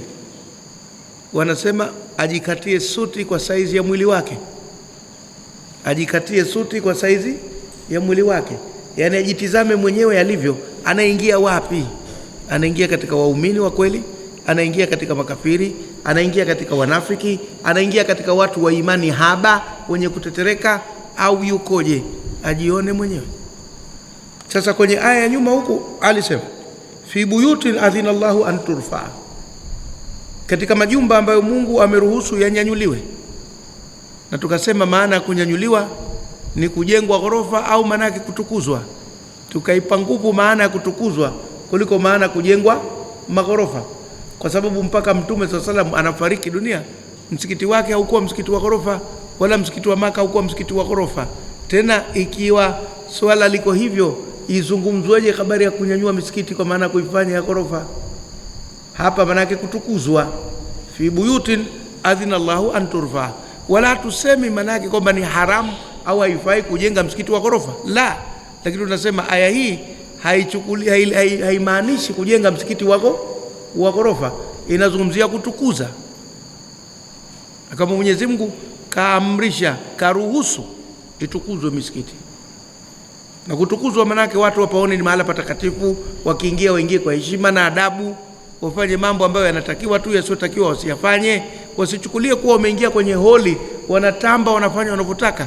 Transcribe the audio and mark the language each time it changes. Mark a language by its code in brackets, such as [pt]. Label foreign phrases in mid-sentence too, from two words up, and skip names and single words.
[sw] Wanasema ajikatie suti kwa saizi ya mwili wake, ajikatie suti kwa saizi ya mwili wake, yani ajitizame mwenyewe alivyo, anaingia wapi? Anaingia katika waumini wa kweli, anaingia katika makafiri, anaingia katika wanafiki, anaingia katika watu wa imani haba wenye kutetereka, au yukoje? Ajione mwenyewe. Sasa kwenye aya ya nyuma huku alisema [ar] في بيوت أذن الله أن ترفع, [sw] katika majumba ambayo Mungu ameruhusu yanyanyuliwe. Na tukasema maana ya kunyanyuliwa ni kujengwa ghorofa au maana yake kutukuzwa. Tukaipa nguvu maana ya kutukuzwa kuliko maana ya kujengwa maghorofa, kwa sababu mpaka Mtume [ar] صلى الله عليه وسلم [sw] anafariki dunia, msikiti wake haukuwa msikiti wa ghorofa, wala msikiti wa Maka haukuwa msikiti wa ghorofa. Tena ikiwa swala liko hivyo, izungumzweje habari ya kunyanyua misikiti kwa maana kuifanya ya ghorofa? Hapa maana yake kutukuzwa. [ar] في بيوت أذن الله أن ترفع, [sw] wala tusemi maana yake kwamba ni haramu au haifai kujenga msikiti wa ghorofa, la. Lakini tunasema aya hii haimaanishi kujenga msikiti wa ghorofa, inazungumzia kutukuza. Kama Mwenyezi Mungu kaamrisha, karuhusu itukuzwe misikiti, na kutukuzwa maana yake watu wapaone ni mahala patakatifu, wakiingia waingie kwa heshima na adabu, wafanye mambo ambayo yanatakiwa tu, yasiotakiwa wasiyafanye, wasichukulie kuwa wameingia kwenye holi wanatamba wanafanya wanavyotaka.